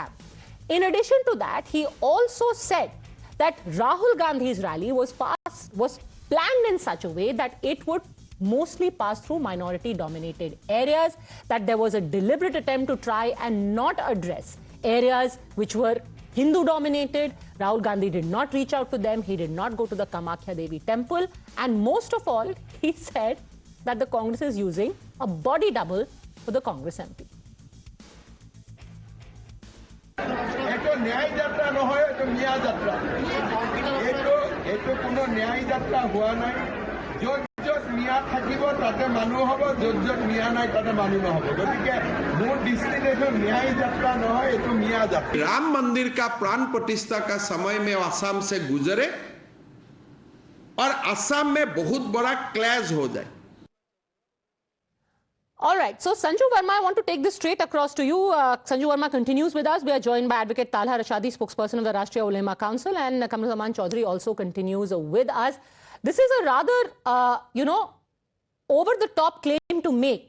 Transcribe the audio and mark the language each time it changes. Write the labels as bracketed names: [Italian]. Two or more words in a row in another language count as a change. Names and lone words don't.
[English] In addition to that, he also said that Rahul Gandhi's rally was planned in such a way that it would mostly pass through minority-dominated areas, that there was a deliberate attempt to try and not address areas which were Hindu-dominated. Rahul Gandhi did not reach out to them. He did not go to the Kamakhya Devi temple. And most of all, he said that the Congress is using a body double for the Congress MP. [Assamese] এটো ন্যায় যাত্রা নহয়, এটো মিয়া যাত্রা। এটো কোনো ন্যায় যাত্রা হোৱা নাই। য'ত য'ত মিয়া থাকিব তাতে মানুহ হ'ব, য'ত য'ত মিয়া নাই তাতে মানুহ নহ'ব। গতিকে মোৰ দৃষ্টিত এইটো ন্যায় যাত্ৰা নহয়, এইটো মিয়া যাত্ৰা। [Hindi] राम मंदिर का प्राण प्रतिष्ठा का समय में असम से गुजरे और असम में बहुत बड़ा क्लैश हो जाए। [English] All right. So, Sanju Verma, I want to take this straight across to you. Sanju Verma continues with us. We are joined by Advocate Talha Rashadi, spokesperson of the Rashtriya Ulema Council, and Kamruzaman Chaudhary also continues with us. This is a rather, over-the-top claim to make.